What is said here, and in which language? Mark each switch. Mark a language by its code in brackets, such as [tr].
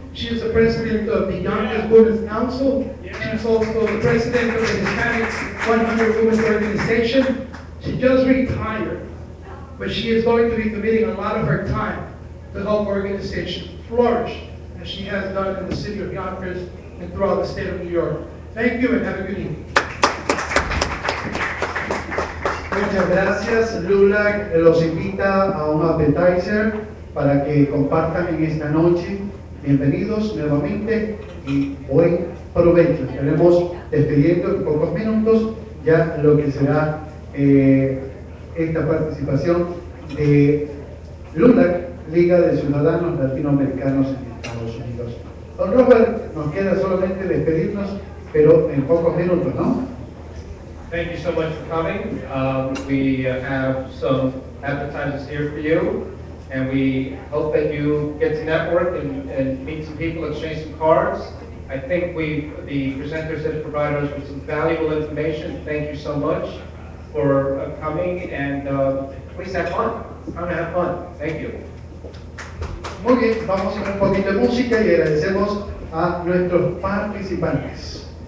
[en] She is the president of the Yonkers Women's Council. She's also the president of the Hispanic 100 Women's Organization. She just retired, but she is going to be committing a lot of her time to help organizations flourish, as she has done in the city of Yonkers and throughout the state of New York. Thank you and have a good evening. [es] Muchas gracias. LULAC los invita a un appetizer para que compartan en esta noche. Bienvenidos nuevamente y buen provecho. Estaremos despidiendo en pocos minutos ya lo que será esta participación de LULAC, Liga de Ciudadanos Latinoamericanos en Estados Unidos. Don Robert, nos queda solamente despedirnos, pero en pocos minutos, ¿no? [en] Thank you so much for coming. We have some appetizers here for you, and we hope that you get to network and meet some people, exchange some cards. I think the presenters have provided us with some valuable information. Thank you so much for coming, and please have fun. Come and have fun. Thank you. [es] Muy bien, vamos a ver un poquito de música y agradecemos a nuestros participantes.